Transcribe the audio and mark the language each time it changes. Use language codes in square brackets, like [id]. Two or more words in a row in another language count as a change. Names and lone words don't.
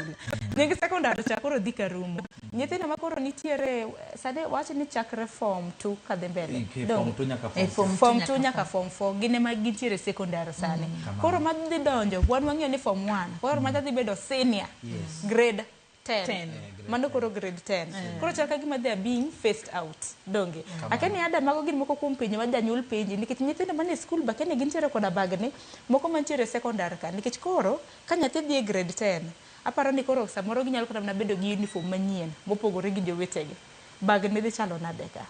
[luo] Nying secondary cha koro dhi ka rumo. Nyithindo ma koro nitiere sade wacho ni chakre form 2 kadhi mbele. Form 2 nyaka form 4 gine ma gintiere secondary sani. Koro ma dhi donjo wan wang'eyo ni form 1. Koro ma dhi bedo senior grade 10. Mano koro grade 10. Koro chaka gima [en] they are being phased out. [luo] Donge. Akeni ada mago gin moko kuom pinje ma janyuol pinje nikech nyithindo mane school ba kene gintiere koda bagni moko mantiere secondary ka nikech koro ka nyathi dhi e grade 10 aparo ni koro samoro ginyalo kata mana bedo gi uniform manyien mopogore gi jowetegi. Bagni dhi chalo nade ka.